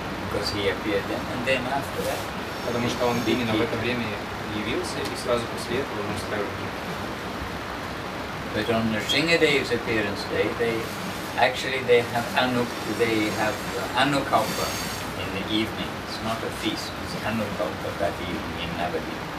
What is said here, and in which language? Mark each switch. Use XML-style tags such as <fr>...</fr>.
<en>Because he appeared then, and then after that.</en> <ru>Потому что он именно в это время явился, и сразу после этого он устраивает.</ru> <en>But on Nrsimhadev's appearance day, they have Anukalpa in the evening. It's not a feast, it's Anukalpa that evening in Navadvipa.</en>